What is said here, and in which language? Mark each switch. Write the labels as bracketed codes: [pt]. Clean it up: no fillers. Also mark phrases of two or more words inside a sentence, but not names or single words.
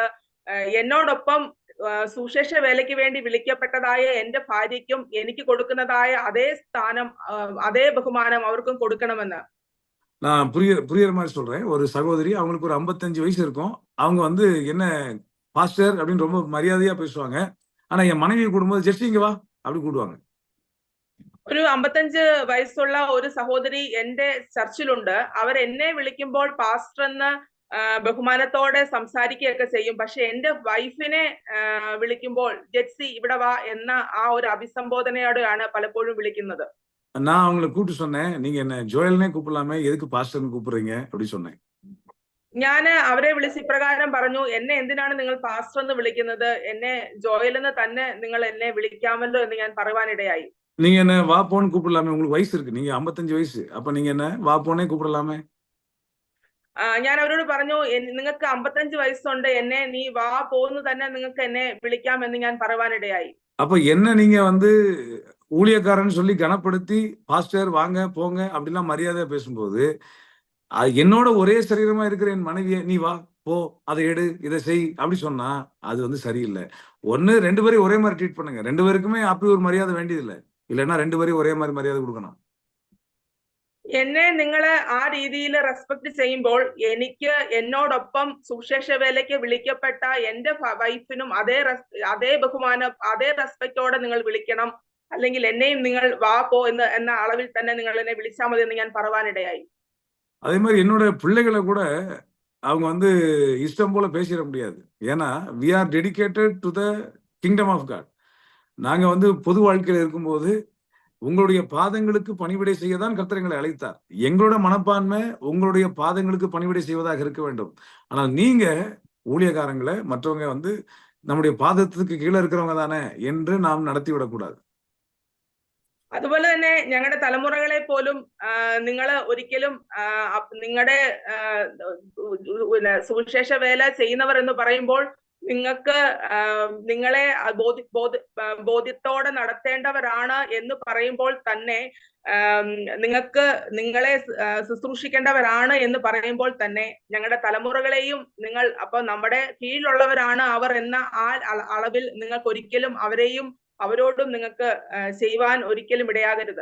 [ml] എന്നോടൊപ്പം സുശേഷ വേലയ്ക്ക് വേണ്ടി വിളിക്കപ്പെട്ടതായ എന്റെ ഭാര്യയ്ക്കും എനിക്ക് കൊടുക്കുന്നതായ അതേ സ്ഥാനം അതേ ബഹുമാനം അവർക്കും കൊടുക്കണമെന്ന്. [ta] நான் புரியுற மாதிரி சொல்றேன். ஒரு சகோதரி, அவங்களுக்கு ஒரு 55 வயசு இருக்கும். அவங்க வந்து என்ன பாஸ்டர் அப்படின்னு ரொம்ப மரியாதையா பேசுவாங்க. ஆனா என் மனைவியை கூடும்போது ஜெஸ்ட் இங்க வா அப்படி கூடுவாங்க. [ml] ഒരു 55 വയസ്സുള്ള ഒരു സഹോദരി എന്റെ ചർച്ചിലുണ്ട്. അവർ എന്നെ വിളിക്കുമ്പോൾ പാസ്റ്റർ എന്ന് ബഹുമാനത്തോടെ സംസാരിക്കുകയൊക്കെ ചെയ്യും. പക്ഷെ എന്റെ വൈഫിനെ വിളിക്കുമ്പോൾ ജെറ്റ്സി ഇവിടെ വാ എന്ന ആ ഒരു അഭിസംബോധനയോടെയാണ് പലപ്പോഴും വിളിക്കുന്നത്. [ta] நான் அவங்களை கூப்பிட்டு சொன்னேன், நீங்க என்ன ஜோயல்னே கூப்பிடலாமே, எதுக்கு பாஸ்டர்னு கூப்பிடுறீங்க அப்படி சொன்னேன். [ml] ഞാൻ അവരെ വിളിച്ച് ഇപ്രകാരം പറഞ്ഞു, എന്നെ എന്തിനാണ് നിങ്ങൾ പാസ്റ്റർ എന്ന് വിളിക്കുന്നത്, എന്നെ ജോയൽ എന്ന് തന്നെ നിങ്ങൾ എന്നെ വിളിക്കാമല്ലോ എന്ന് ഞാൻ പറയുവാനിടയായി. [ta] நீங்க என்ன வா போன்னு கூப்பிடலாமே, உங்களுக்கு வயசு இருக்கு, நீங்க 55 வயசு, அப்ப நீங்க என்ன வா போனே கூப்பிடலாமே. [ml] ഞാൻ അവരോട് പറഞ്ഞു, നിങ്ങൾക്ക് 55 വയസ്സുണ്ട്, എന്നെ നീ വാ പോന്ന് തന്നെ നിങ്ങൾക്ക് എന്നെ വിളിക്കാമെന്ന് ഞാൻ പറയുവാനിടയായി. [ta] அப்ப என்ன நீங்க வந்து ஊழியக்காரன் சொல்லி கனப்படுத்தி பாஸ்டர் வாங்க போங்க அப்படிலாம் மரியாதையா பேசும்போது என்னோட ஒரே சரீரமா இருக்கிற என் மனைவியை நீ வா போ அதை எடு இதை செய் அப்படி சொன்னா அது வந்து சரியில்லை. ஒன்னு 2 பேரையும் ஒரே மாதிரி ட்ரீட் பண்ணுங்க. 2 பேருக்குமே அப்படி ஒரு மரியாதை வேண்டியதில்லை. இல்லைன்னா 2 பேரையும் ஒரே மாதிரி மரியாதை கொடுக்கணும். [ml] എന്നെ നിങ്ങള് ആ രീതിയിൽ റെസ്പെക്ട് ചെയ്യുമ്പോൾ എനിക്ക് എന്നോടൊപ്പം സുശേഷ വേലയ്ക്ക് വിളിക്കപ്പെട്ട എന്റെ വൈഫിനും അതേ ബഹുമാനം അതേ റെസ്പെക്റ്റോടെ നിങ്ങൾ വിളിക്കണം. അല്ലെങ്കിൽ എന്നെയും നിങ്ങൾ വാ പോ എന്ന அளவில் തന്നെ നിങ്ങൾ എന്നെ വിളിച്ചാൽ മതി എന്ന് ഞാൻ പറയുവാനിടയായി. [ta] அதே மாதிரி என்னோட பிள்ளைகளை கூட அவங்க வந்து இஷ்டம் போல பேசிட முடியாது. ஏன்னா [en] we are dedicated to the kingdom of God. [ta] நாங்க வந்து பொது வாழ்க்கையில இருக்கும்போது உங்களுடைய பாதங்களுக்கு பணிவிடை செய்யதான் கர்த்தர் எங்களை அழைத்தார். எங்களோட மனப்பான்மை உங்களுடைய பாதங்களுக்கு பணிவிடை செய்வதாக இருக்க வேண்டும். ஆனால் நீங்க ஊழியக்காரங்களை மற்றவங்க வந்து நம்முடைய பாதத்துக்கு கீழே இருக்கிறவங்க தானே என்று நாம் நடத்தி விடக்கூடாது. [ml] അതുപോലെ തന്നെ ഞങ്ങളുടെ തലമുറകളെ പോലും നിങ്ങൾ ഒരിക്കലും നിങ്ങളുടെ സുവിശേഷ വേല ചെയ്യുന്നവർ എന്ന് പറയുമ്പോൾ നിങ്ങൾക്ക് നിങ്ങളെ ബോധ്യത്തോടെ നടത്തേണ്ടവരാണ് എന്ന് പറയുമ്പോൾ തന്നെ നിങ്ങളെ ശുശ്രൂഷിക്കേണ്ടവരാണ് എന്ന് പറയുമ്പോൾ തന്നെ ഞങ്ങളുടെ തലമുറകളെയും നിങ്ങൾ അപ്പൊ നമ്മുടെ കീഴിലുള്ളവരാണ് അവർ എന്ന ആ അളവിൽ നിങ്ങൾക്ക് ഒരിക്കലും അവരോടും നിങ്ങൾക്ക് ചെയ്യുവാൻ ഒരിക്കലും ഇടയാകരുത്.